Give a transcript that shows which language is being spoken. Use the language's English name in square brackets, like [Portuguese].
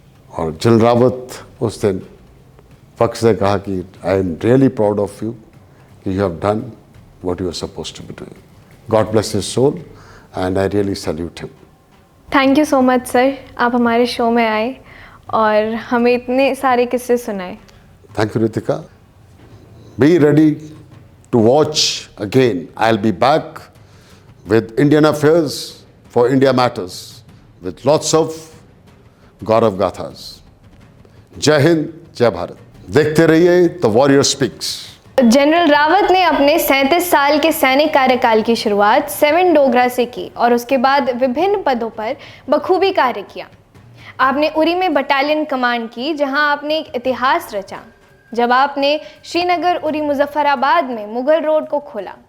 [Hindi] और जनरल रावत उस दिन फख्र से कहा कि [English] I am really proud of you कि you have done what you are supposed to be doing. God bless his soul and I really salute him. Thank you so much sir, [Hindi] आप हमारे show में आए और हमें इतने सारे किस्से सुनाए। [English] Thank you, Ritika. Be ready to watch again. I'll be back with Indian Affairs for India Matters with lots of Gaurav Gathas. [Hindi] जय हिंद, जय भारत। देखते रहिए the warrior speaks. General Rawat ने अपने 37 साल के सैनिक कार्यकाल की शुरुआत 7 डोगरा से की और उसके बाद विभिन्न पदों पर बखूबी कार्य किया। आपने उरी में बटालियन कमांड की, जहां आपने एक इतिहास रचा जब आपने श्रीनगर उरी मुजफ्फराबाद में मुगल रोड को खोला।